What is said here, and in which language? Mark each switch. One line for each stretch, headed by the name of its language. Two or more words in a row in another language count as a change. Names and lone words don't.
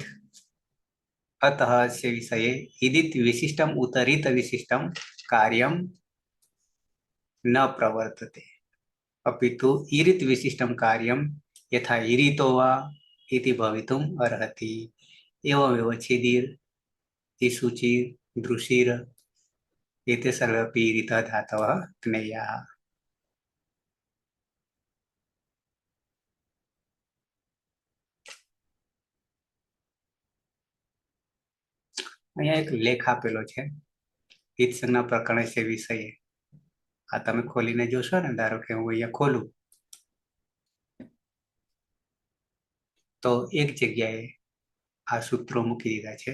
Sanskrit: अतः अस्य विषये इदित् विशिष्टम् उत रित् विशिष्टं कार्यं न प्रवर्तते, अपितु ईरित् विशिष्टं कार्यं यथा ईरितो वा इति भवितुम् अर्हति. एवमेव छिदिर्, इषुचिर्, दृशिर् एते सर्वेपि ईरितः धातवः ज्ञेयाः.
Gujarati: અહીંયા એક લેખ આપેલો છે ઈત સંજ્ઞા પ્રકરણ છે વિષયે. આ તમે ખોલીને જોશો ને, ધારો કે હું અહીંયા ખોલું તો એક જગ્યાએ આ સૂત્રો મૂકી દીધા છે.